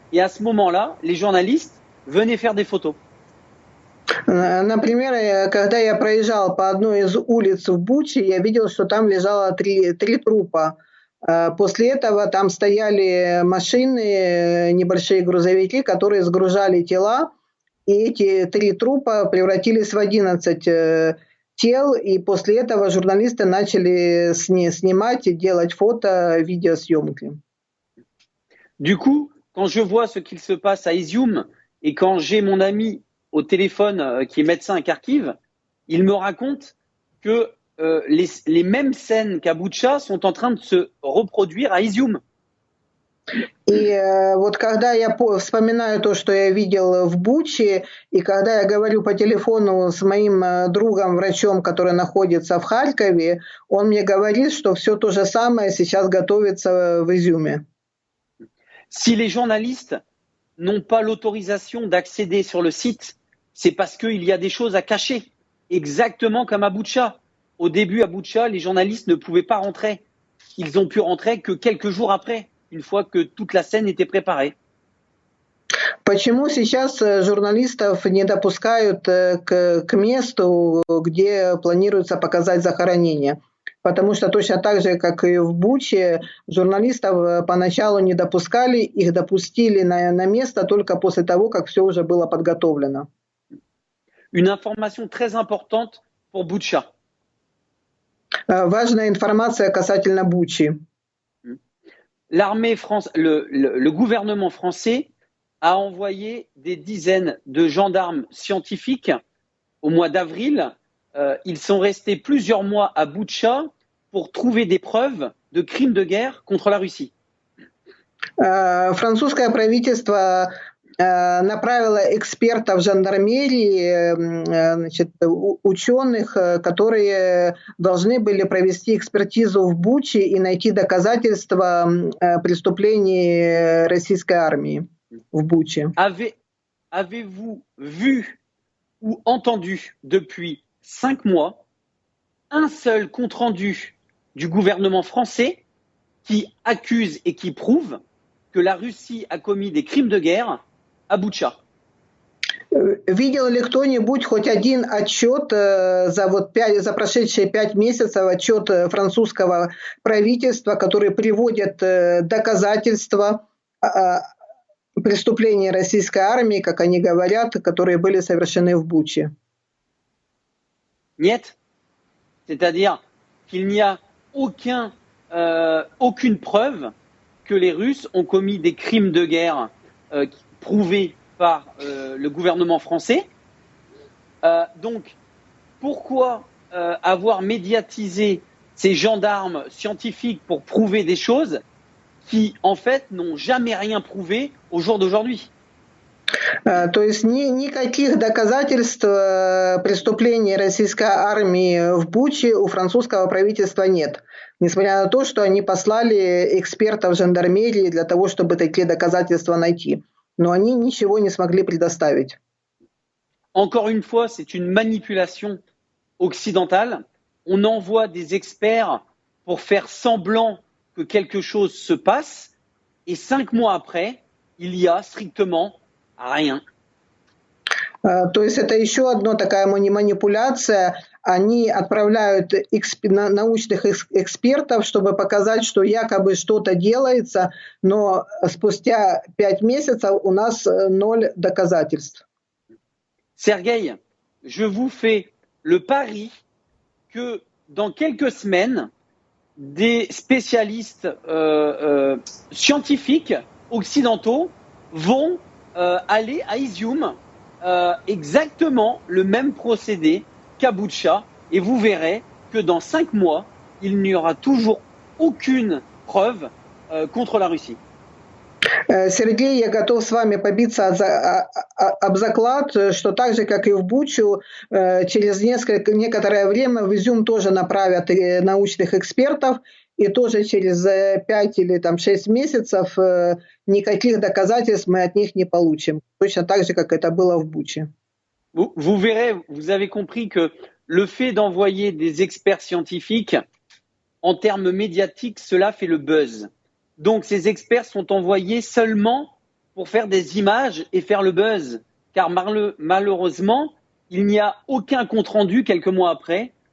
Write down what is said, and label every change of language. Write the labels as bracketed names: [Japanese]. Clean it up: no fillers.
[French] Et à ce moment-là, les journalistes venaient faire des photos. [Russian] Например, когда я проезжал по одной из улиц в Буче, я видел, что там лежало 3 трупа. После этого там стояли машины, небольшие грузовики, которые сгружали тела, и эти 3 трупа превратились в 11 тел, и после этого журналисты начали снимать, делать фото, видеосъемки. [French] Du coup, quand je vois ce qu'il se passe à Izium, et quand j'ai mon ami au téléphone qui est médecin à Kharkiv, il me raconte que les mêmes scènes qu'à Boutcha sont en train de se reproduire à Izium. [Russian] И вот когда я вспоминаю то, что я видел в Буче, и когда я говорю по телефону с моим другом, врачом, который находится в Харькове, он мне говорит, что все то же самое сейчас готовится в Изюме. [French] Si les journalistes n'ont pas l'autorisation d'accéder sur le site, c'est parce qu'il y a des choses à cacher, exactement comme à Boutcha. Au début, à Boutcha, les journalistes ne pouvaient pas rentrer. Ils ont pu rentrer que quelques jours après, une fois que toute la scène était préparée. [Russian] Почему сейчас журналистов не допускают к месту, где планируется показать захоронение? Потому что точно так же, как и в Буче, журналистов поначалу не допускали, их допустили на место только после того, как все уже было подготовлено. [French] Une information très importante pour Boutcha. [Russian] Важная информация касательно Бучи. [French] L'armée le gouvernement français a envoyé des dizaines de gendarmes scientifiques au mois d'avril. Ils sont restés plusieurs mois à Boutcha pour trouver des preuves de crimes de guerre contre la Russie. [Russian] Французское правительство направило экспертов жандармерии, значит, ученых, которые должны были провести экспертизу в Буче и найти доказательства преступлений российской армии в Буче. [French] Avez-vous vu ou entendu depuis 5 mois un seul compte-rendu du gouvernement français qui accuse et qui prouve que la Russie a commis des crimes de guerre à Boutcha? [Russian] Видел ли кто-нибудь хоть один отчет за прошедшие 5 месяцев, отчет французского правительства, который приводит доказательства преступлений российской армии, как они говорят, которые были совершены в Буче? Niet. [French] C'est-à-dire qu'il n'y a aucune preuve que les Russes ont commis des crimes de guerre prouvés par le gouvernement français. Donc, pourquoi avoir médiatisé ces gendarmes scientifiques pour prouver des choses qui, en fait, n'ont jamais rien prouvé au jour d'aujourd'hui? [Russian] То есть никаких доказательств преступлений российской армии в Буче у французского правительства нет, несмотря на то, что они послали экспертов жандармерии для того, чтобы такие доказательства найти. Но они ничего не смогли предоставить. [French] Encore une fois, c'est une manipulation occidentale, on envoie des experts pour faire semblant que quelque chose se passe, et 5 mois après, il y a strictement rien. [Russian] То есть это еще одна такая манипуляция. Они отправляют научных экспертов, чтобы показать, что якобы что-то делается, но спустя 5 месяцев у нас 0 доказательств. [French] Sergueï, je vous fais le pari que dans quelques semaines, des spécialistes scientifiques occidentaux vont aller à Izium, exactement le même procédé qu'à Boutcha, et vous verrez que dans 5 mois, il n'y aura toujours aucune preuve contre la Russie. [Russian] Сергей, я готов с вами побиться об заклад, что так же, как и в Бучу, через некоторое время в Изюм тоже направят научных экспертов, и тоже через 5 или 6 месяцев никаких доказательств мы от них не получим. Точно так же, как это было в Буче. [French] Vous verrez, vous avez compris que le fait d'envoyer des experts scientifiques, en termes médiatiques, cela fait le buzz. Donc ces experts sont envoyés seulement pour faire des images et faire le buzz. Car malheureusement, il n'y a aucun compte-rendu quelques mois après.